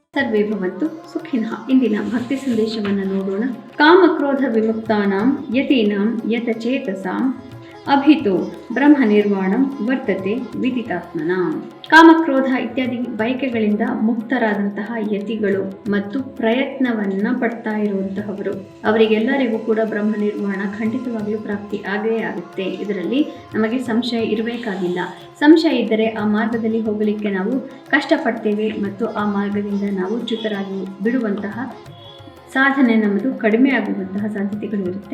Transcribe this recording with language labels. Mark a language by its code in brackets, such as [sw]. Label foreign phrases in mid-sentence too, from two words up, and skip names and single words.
[sa] ಸರ್ವೇ ಭವಂತು ಸುಖಿನಃ. [kn] ಇಂದಿನ ಭಕ್ತಿ ಸಂದೇಶವನ್ನು ನೋಡೋಣ. [sa] ಕಾಮಕ್ರೋಧ ವಿಮುಕ್ತಾನಾಂ ಯತೀನಾಂ ಯತಚೇತಸಾಂ ಅಭಿತೋ ಬ್ರಹ್ಮ ನಿರ್ವಾಣಂ ವರ್ತತೆ ವಿದಿತಾತ್ಮನಾಂ. [kn] ಕಾಮಕ್ರೋಧ ಇತ್ಯಾದಿ ಬಯಕೆಗಳಿಂದ ಮುಕ್ತರಾದಂತಹ ಯತಿಗಳು ಮತ್ತು ಪ್ರಯತ್ನವನ್ನ ಪಡ್ತಾ ಇರುವಂತಹವರು, ಅವರಿಗೆಲ್ಲರಿಗೂ ಕೂಡ ಬ್ರಹ್ಮ ನಿರ್ವಾಣ ಖಂಡಿತವಾಗಿಯೂ ಪ್ರಾಪ್ತಿ ಆಗೇ ಆಗುತ್ತೆ. ಇದರಲ್ಲಿ ನಮಗೆ ಸಂಶಯ ಇರಬೇಕಾಗಿಲ್ಲ. ಸಂಶಯ ಇದ್ದರೆ ಆ ಮಾರ್ಗದಲ್ಲಿ ಹೋಗಲಿಕ್ಕೆ ನಾವು ಕಷ್ಟಪಡ್ತೇವೆ ಮತ್ತು ಆ ಮಾರ್ಗದಿಂದ ನಾವು ಚ್ಯುತರಾಗಿ ಬಿಡುವಂತಹ ಸಾಧನೆ ನಮ್ಮದು ಕಡಿಮೆ ಆಗುವಂತಹ ಸಾಧ್ಯತೆಗಳು ಇರುತ್ತೆ.